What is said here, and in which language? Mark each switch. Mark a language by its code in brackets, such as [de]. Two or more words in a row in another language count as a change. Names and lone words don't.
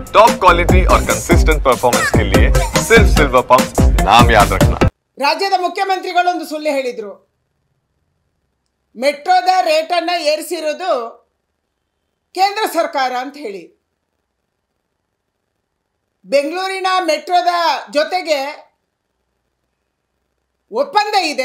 [en] top quality [hi] और [en] consistent performance [hi] के लिए सिर्फ सिल्वर पंप नाम याद रखना। [kn] ರಾಜ್ಯದ ಮುಖ್ಯಮಂತ್ರಿಗಳು ಒಂದು ಸುಳ್ಳು ಹೇಳಿದ್ರು. ಮೆಟ್ರೋದ ರೇಟ್ ಅನ್ನು ಏರಿಸಿರೋದು ಕೇಂದ್ರ ಸರ್ಕಾರ ಅಂತ ಹೇಳಿ. ಬೆಂಗಳೂರಿನ ಮೆಟ್ರೋದ ಜೊತೆಗೆ ಒಪ್ಪಂದ ಇದೆ.